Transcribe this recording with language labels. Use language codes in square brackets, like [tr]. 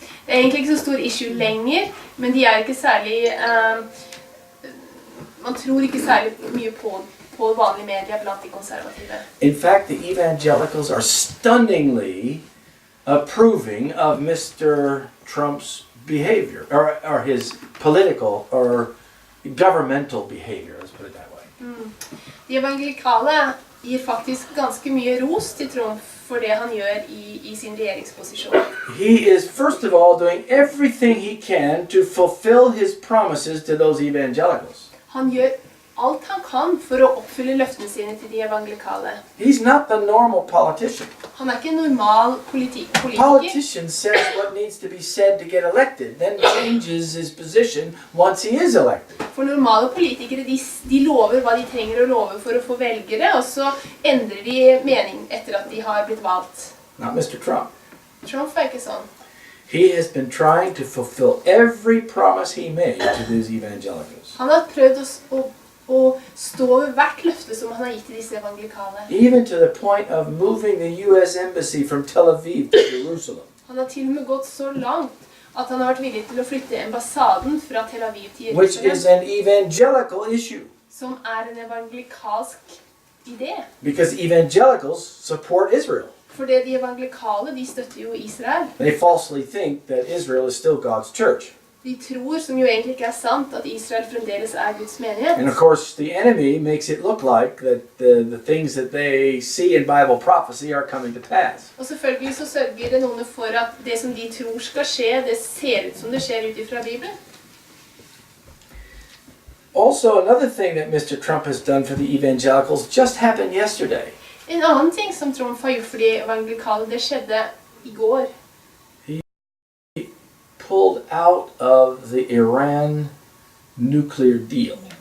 [no] Det er egentlig ikke så stor issue lenger, men de er ikke særlig, man tror ikke særlig mye på vanlige medier blant de konservative. [en] In fact, the evangelicals are stunningly approving of Mr. Trump's behavior, or his political or governmental behavior, let's put it that way. [no] De evangelikale gir faktisk ganske mye ros til Trump for det han gjør i sin regjeringsposisjon. [en] He is, first of all, doing everything he can to fulfill his promises to those evangelicals. [no] Han gjør alt han kan for å oppfylle løftene sine til de evangelikale. [en] He's not the normal politician. [no] Han er ikke en normal politiker. [en] Politician says what needs to be said to get elected, then changes his position once he is elected. [no] For normale politikere, de lover hva de trenger å love for å få velgere, og så endrer de mening etter at de har blitt valgt. [en] Not Mr. Trump. [no] Trump er ikke sånn. [en] He has been trying to fulfill every promise he made to these evangelicals. [no] Han har prøvd å stå ved hvert løfte som han har gitt til disse evangelikale. [en] Even to the point of moving the U.S. Embassy from Tel Aviv to Jerusalem. [no] Han har til og med gått så langt at han har vært villig til å flytte ambassaden fra Tel Aviv til [en] Which is [no] Jerusalem, [en] an evangelical issue. [no] som er en evangelikalsk idé. [en] Because evangelicals support Israel. [no] For de evangelikale, de støtter jo Israel. [en] They falsely think that Israel is still God's church. [no] De tror, som jo egentlig ikke er sant, at Israel fremdeles er Guds menighet. [en] And of course, the enemy makes it look like that the things that they see in Bible prophecy are coming to pass. [no] Og selvfølgelig så sørger det noen for at det som de tror skal skje, det ser ut som det skjer ut ifra Bibelen. [en] Also, another thing that Mr. Trump has done for the evangelicals just happened yesterday. [no] En annen ting som Trump har gjort for de evangelikale, det skjedde i går. [en] Pulled out of the Iran nuclear deal.